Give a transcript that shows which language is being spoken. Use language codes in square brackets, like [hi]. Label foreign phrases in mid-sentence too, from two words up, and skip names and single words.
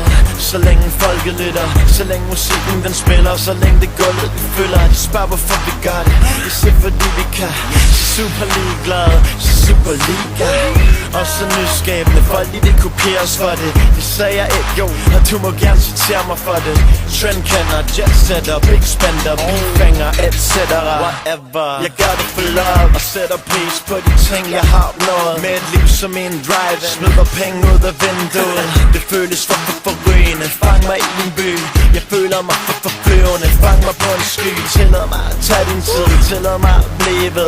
[da] Så længe folket lytter, så længe musikken den spiller, så længe det gulvet vi føler. De spørger hvorfor vi gør det, det er fordi vi kan. Så super ligeglade, så super liga. Og så nyskabende, folk de vil kopiere os for det. Det sagde jeg ikke jo, og du må gerne citere mig for det. Trendkender, jetsetter, [en] big spender, [da] beatfanger, etc. Whatever. Jeg gør det for love, og sætter pris på de ting jeg har opnået. Med et liv som en drive, smider penge ud af vinduet. Det føles for forrygende, fang mig i en by. Jeg føler mig for flyvende, fang mig på en sky. Tillad mig at tage din tid, tillad mig at blive ved.